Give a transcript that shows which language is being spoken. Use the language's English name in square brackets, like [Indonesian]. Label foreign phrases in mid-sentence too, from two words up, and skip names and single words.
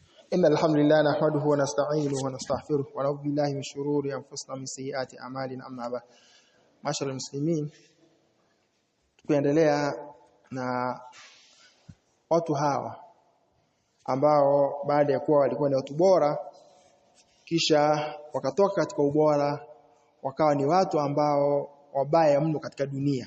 [Arabic] إن الحمد لله نحمده ونستعينه ونستغفره ونعوذ بالله من شرور أنفسنا ومن سيئات أعمالنا أما بعد معاشر المسلمين [Swahili] tukiendelea na watu hawa ambao baada ya kuwa walikuwa ni watu bora kisha wakatoka katika ubora wakawa ni watu ambao wabaya mno katika dunia.